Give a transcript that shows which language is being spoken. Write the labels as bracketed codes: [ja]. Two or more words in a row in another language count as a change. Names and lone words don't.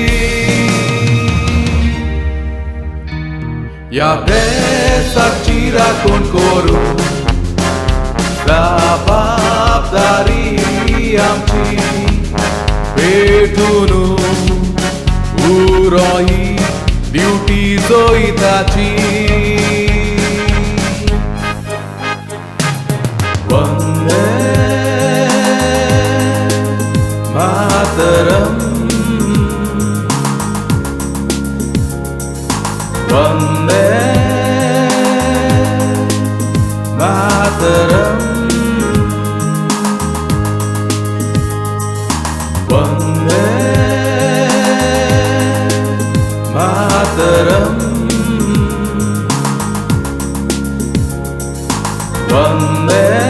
[kok] ह्या बेसाची राखण करूंक जबाबदारी आमची पेटून उरो ही ड्युटी जोईताची। [sa] वंदे मातरम् वंदे मातरम् वंदे मातरम् वंदे